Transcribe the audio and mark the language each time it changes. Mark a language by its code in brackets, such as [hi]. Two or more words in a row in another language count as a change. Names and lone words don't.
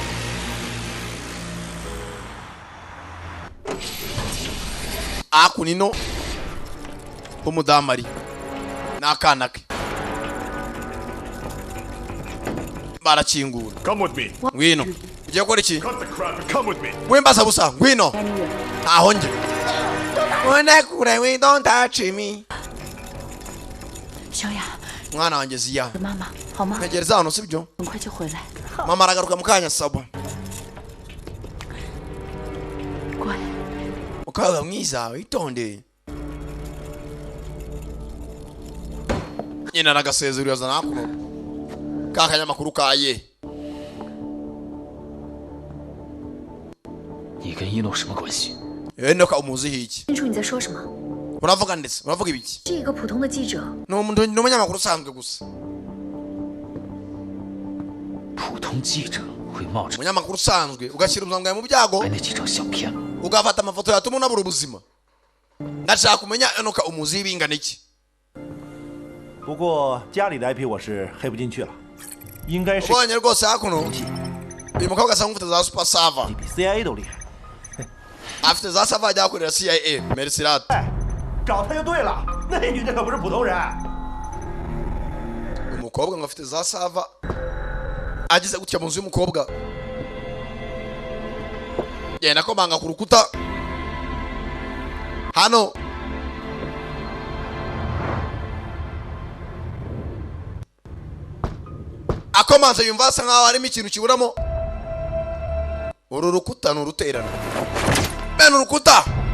[rw] akunino umudamari n'akana ke barakingura ngwino ugiye gukora iki wimbaza busa ngwino aho nge wende kure [en] we don't touch me [zh] 小雅 [rw] mwana wanjye ziya [zh] 妈妈好吗 [rw] ntegereza hano sibyo [zh] 很快就回来 [rw] mama aragaruka mu kanya sabo [zh] 乖 [rw] ukaba mwiza witonde nyina nagasezero yazana akuno kakanyamakuru kaye [zh] 你跟一诺什么关系 [rw] Enoch umuzihi iki [zh] 清楚你在说什么 [rw] uravuga ndetse uravuga ibiki [zh] 是一个普通的记者 [rw] n'umunyamakuru usanzwe gusa [zh] 普通记者会冒着 [rw] umunyamakuru usanzwe ugashyira ubuzima bwawe mu byago [zh] 拍那几张相片 [rw] ugafata amafoto yatuma unabura ubuzima ndashaka kumenya Enoch umuzihi bingana iki [zh] 不过家里的 IP 我是黑不进去了，应该是 [rw] ubonye rwose hakuno uyu mukobwa asa nk'ufite za [en] super server [zh] 比 CIA 都厉害。 [rw] afite za server ajya akorera CIA Mercirat [zh] 找他就对了，那女的可不是普通人。 [rw] umukobwa ngo afite za server agize gutya mu nzu y'umukobwa yenda komanga ku rukuta hano akomanze yumva asa nkaho harimo ikintu kiburamo uru rukuta ni uruterano bene urukuta